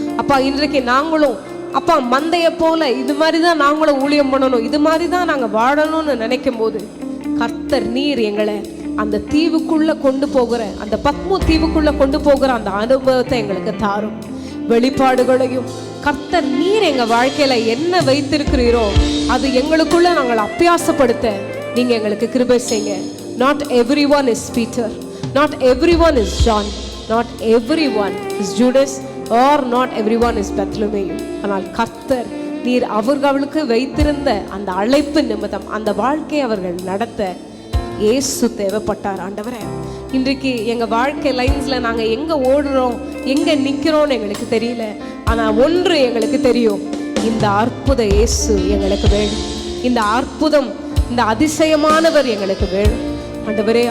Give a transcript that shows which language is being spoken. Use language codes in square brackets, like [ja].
[ta] அப்பா இன்றைக்கு நாங்களும் அப்பா மந்தைய போல இது மாதிரி தான் நாங்களும் ஊழியம் பண்ணணும், இது மாதிரி தான் நாங்கள் வாழணும்னு நினைக்கும் போது கர்த்தர் நீர் எங்களை அந்த தீவுக்குள்ள கொண்டு போகிற, அந்த பத்மு தீவுக்குள்ள கொண்டு போகிற அந்த அனுபவத்தை எங்களுக்கு தாரும். வெளிப்பாடுகளையும் கர்த்தர் நீர் எங்க வாழ்க்கையில என்ன வைத்திருக்கிறீரோ அது எங்களுக்குள்ள நாங்கள் அபியாசப்படுத்த நீங்க எங்களுக்கு கிருபை செய்யுங்க. [en] Not everyone is Peter, not everyone is John, not everyone is Judas, or not everyone is Bartholomew. [ta] ஆனால் கர்த்தர் நீர் அவர்களுக்கு வைத்திருந்த அந்த அழைப்பு நிமித்தம் அந்த வாழ்க்கையை அவர்கள் நடத்த இயேசு தேவைப்பட்டார் ஆண்டவரே. இன்றைக்கு எங்கள் வாழ்க்கை லைன்ஸில் நாங்கள் எங்கே ஓடுறோம் எங்கே நிற்கிறோன்னு எங்களுக்கு தெரியல, ஆனால் ஒன்று எங்களுக்கு தெரியும், இந்த அற்புத இயேசு எங்களுக்கு வேணும், இந்த அற்புதம் இந்த அதிசயமானவர் எங்களுக்கு வேணும் ஆண்டவரே.